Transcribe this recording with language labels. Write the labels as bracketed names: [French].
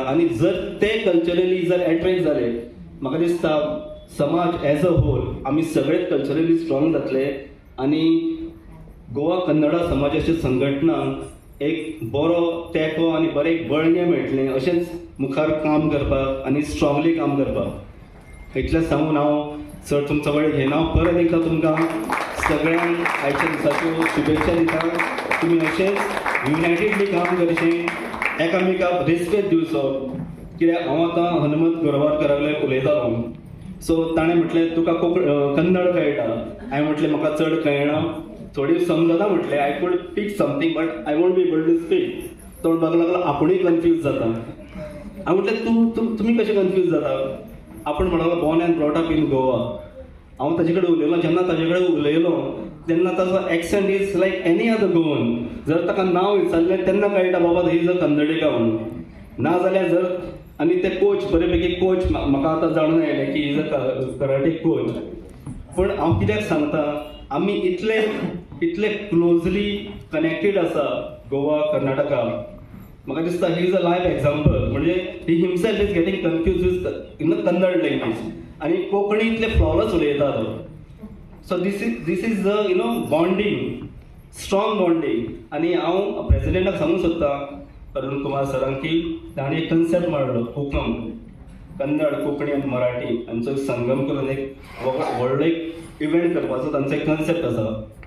[Konkani] आनी जर ते कल्चरली जर एट्रॅक्ट जाले, म्हाका दिसता समाज एज अ होल आमी सगळेच कल्चरली स्ट्रॉंग जातले. आनी गोवा कन्नडा समाजाच्या संघटनांक एक बरो तेंको आनी बरें बळगें मेळटलें अशेंच मुखार काम करपाक आनी स्ट्रॉंगली काम करपाक. इतलें सांगून हांव चड तुमचो वेळ घेना. परत एकदां तुमकां सगळ्यांक आयच्या दिसाच्यो शुभेच्छा दिता. तुमी अशेंच युनायटेडली काम करचें, एकामेकाक रेस्पेद दिवचो. कित्याक हांव आतां हनुमंत गोरवारकरा कडल्यान उलयतालो. सो ताणें म्हटलें तुका कन्नड कळटा. हांवें म्हटलें म्हाका चड कळना, थोडी समजना म्हटलें. [English] I could speak something but I won't be able to speak. [Konkani] तो म्हणपाक लागलो आपुणूय कन्फ्यूज जाता. हांव म्हटलें तुमी कशें कन्फ्यूज जाता? आपूण म्हणलो [English] Born and brought up in Goa. [Konkani] हांव ताजे कडेन उलयलो. जेन्ना ताजे कडेन उलयलो तेन्ना ताजो accent [English] Is like any other Goan. [Konkani] जर ताका नांव विचारलें तेन्ना कळटा बाबा [English] he is a Kannadiga [Konkani] म्हणून. नाजाल्यार जर आनी ते कोच बरे पैकी कोच म्हाका आतां जाणून येयलें [English] की is a karate coach. [Konkani] पूण हांव कित्याक सांगता, आमी इतले क्लोजली कनेक्टेड आसा गोवा कर्नाटका. म्हाका दिसता [English] He is a live example. [Konkani] म्हणजे [English] He himself is getting confuse in the Kannada language. [Konkani] आनी कोंकणींतले फ्लॉलस उलयता तो. [English] So this is the bonding, strong bonding. [Konkani] आनी हांव प्रेसिडेंटाक सांगूंक सोदता अरुण कुमार सरांक की ताणें एक कन्सेप्ट मारलो, कोकम, कन्नड, कोंकणी आनी मराठी हांचो एक संगम करून एक व्हडलो एक इव्हेंट करपाचो तांचो एक कन्सेप्ट आसा.